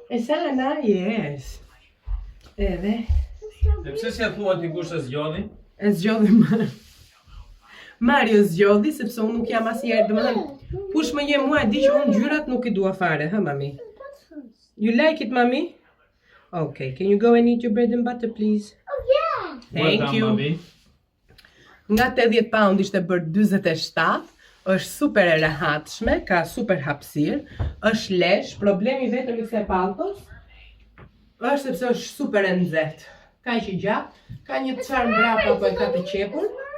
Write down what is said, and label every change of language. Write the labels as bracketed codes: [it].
[sq] E sana, [en] yes. [sq] Edhe. Dhe pse si thua ti kush e zgjodhi? E zgjodhi Mario zgjodhi sepse unë nuk jam asnjëherë, domethënë, kush më njeh mua e di që unë ngjyrat nuk I dua fare, ha mami. [en] You like it, mommy? Okay, can you go and eat your bread and butter, please? Oh, yeah! Thank you. [sq] Nga 80 pound ishte bërë 47, është super e rehatshme, ka super hapësirë, është lesh, problemi vetëm I kësaj palltos është sepse është super e nxehtë. Ka që gjatë, ka një çarm mbrapa apo e ka të qepur.